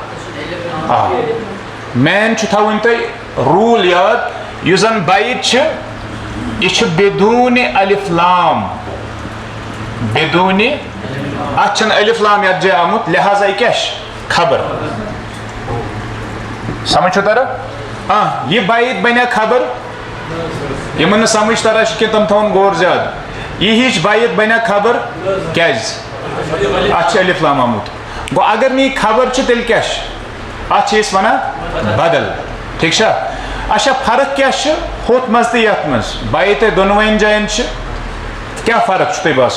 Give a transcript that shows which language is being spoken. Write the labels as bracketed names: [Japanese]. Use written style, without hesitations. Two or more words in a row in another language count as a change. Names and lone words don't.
[Kashmiri] مین چھُ تھاوٕنۍ تۄہہِ روٗل یاد یُس زن بیت چھِ یہ چھُ [Arabic] بدون الف لام [Kashmiri] بدون اتھ چھنہٕ الف لام یتھ جایہِ آمُت لہذا یہِ کیٛاہ چھِ خبر سمجھ چھُ تران یہ بیت بنیا خبر یمن نہٕ سمجھ تران چھِ کینٛہہ تِم تھاوُن غور زیادٕ یہِ ہِش بیت بنیا خبر کیٛازِ اتھ چھُ الف لام آمُت گوٚو اگر نہٕ یہِ خبر چھِ تیٚلہِ کیٛاہ چھِ اتھ چھِ أسۍ ونان بدل ٹھیٖک چھا اچھا فرق کیٛاہ چھِ ہُتھ منٛز تہٕ یتھ منٛز بیت دۄنوٕنی جاین چھِ کیٛاہ فرق چھُ تۄہہِ